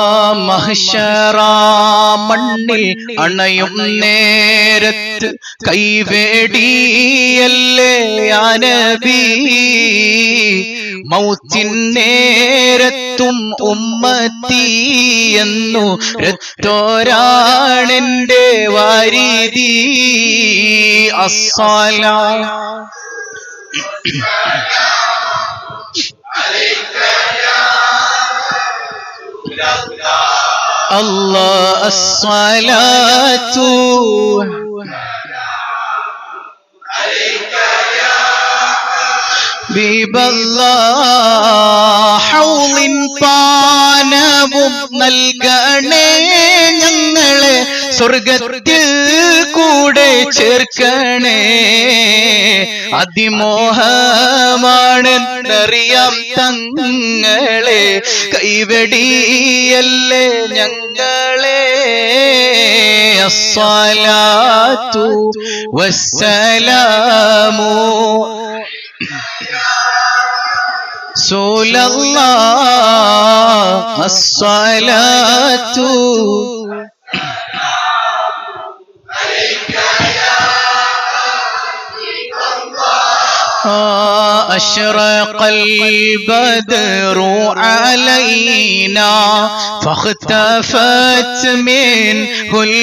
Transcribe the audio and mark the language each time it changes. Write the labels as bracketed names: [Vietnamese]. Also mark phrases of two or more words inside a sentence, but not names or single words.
[Malayalam] മഹ്ശറാ മണ്ണിൽ അണയും നേരത്ത് കൈവേടിയല്ലേ [Arabic] يا نبي [Malayalam] മൗത്തിൻ നേരത്തും ഉമ്മത്തി എന്നു രത്തോരാണെന്റെ വാരിദി [Arabic] അസ്സലാ الله الصلاة عليك يا حبيب الله [Malayalam] حوض പാനവും നൽകണേ ഞങ്ങളെ സ്വർഗത്തിൽ കൂടെ ചേർക്കണേ അതിമോഹമാണെന്നറിയാം തങ്ങളെ കൈവെടിയല്ലേ ഞങ്ങളെ [Arabic] الصلاة والسلام رسول الله الصلاة أشرق البدر علينا فاختفت منه